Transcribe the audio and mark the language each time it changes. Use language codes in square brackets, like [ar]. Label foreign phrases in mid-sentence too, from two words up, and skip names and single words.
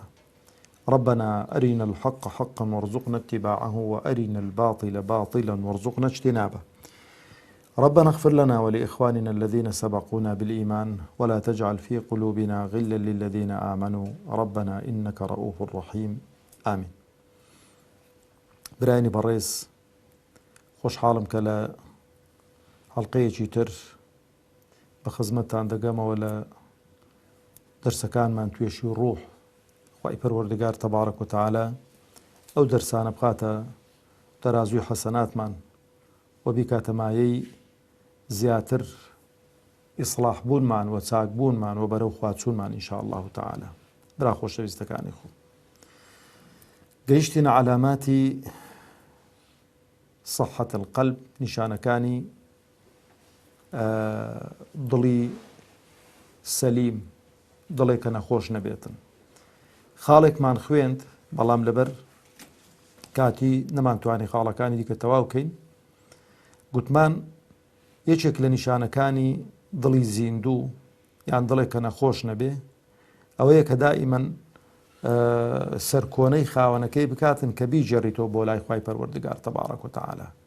[ar] ربنا أرنا الحق حقا وارزقنا اتباعه وأرنا الباطل باطلا وارزقنا اجتنابه. ربنا اغفر لنا ولإخواننا الذين سبقونا بالإيمان ولا تجعل في قلوبنا غلا للذين آمنوا ربنا إنك رؤوف رحيم آمين. [ckb] برایانی بەڕێز خۆشحاڵم کە لە هەڵقەیەکی تر بە خزمەتتان دەگەمەوە لە دەرسەکانمان توێشی ڕوح. خوای پەروەردگار [ar] تەبارەک و تەعالە [ckb] ئەو دەرسانە بخاتە تەرازوی حەسەناتمان و بیکاتە مایەی زیاتر ئیسڵاح بوونمان و چاک بوونمان و بەرەو خواچوونمان [ar] ئینشاء الله تعالى. [ckb] برا خۆشەویستەکانی خۆ، گەیشتینە [ar] علاماتی صحة القلب، [ckb] نیشانەکانی دڵی سەلیم، دڵێک کە نەخۆش نەبێتن. خاڵێکمان خوێند بەڵام لەبەر کاتی نەمانتوانی خاڵەکانی دیکە تەواو بکەین. گوتمان یەکێک لە نیشانەکانی دڵی زیندوو یان دڵێک کە نەخۆش نەبێ ئەوەیە کە دائیمەن سەرکۆنەی خاوەنەکەی بکاتن کە بیجێڕیتەوە بۆ لای خوای پەروەردگار [ar] تەبارەک و تەعالە،